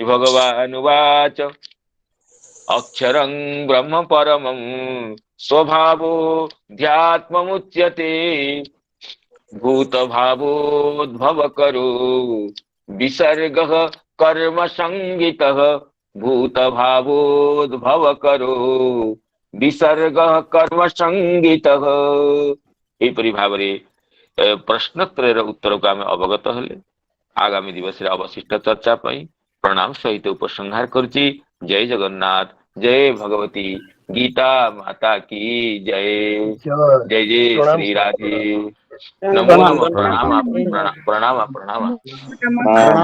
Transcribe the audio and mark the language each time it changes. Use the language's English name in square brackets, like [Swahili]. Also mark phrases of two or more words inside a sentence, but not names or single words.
[Sanskrit] भगवानुवाच अक्षरं ब्रह्म परमं स्वभावोऽध्यात्ममुच्यते भूतभावोद्भवकरो विसर्गः कर्म संगितः भूतभावोद्भवकरो विसर्गः कर्म संगितः। [Odia] ଏପରି ଭାବ ପ୍ରଶ୍ନତ୍ରୟର ଉତ୍ତର କୋ ଆମ ଅବଗତ ହେଲେ। ଆଗାମୀ ଦିବସ ଅବଶିଷ୍ଟ ଚର୍ଚ୍ଚା ପ୍ରଣାମ ସହିତ ଉପସଂହାର କରୁଛି। [Hindi] जय जगन्नाथ, जय भगवती गीता माता की जय। जय जय श्री राधे। नमो नमः। प्रणाम प्रणाम प्रणाम प्रणाम।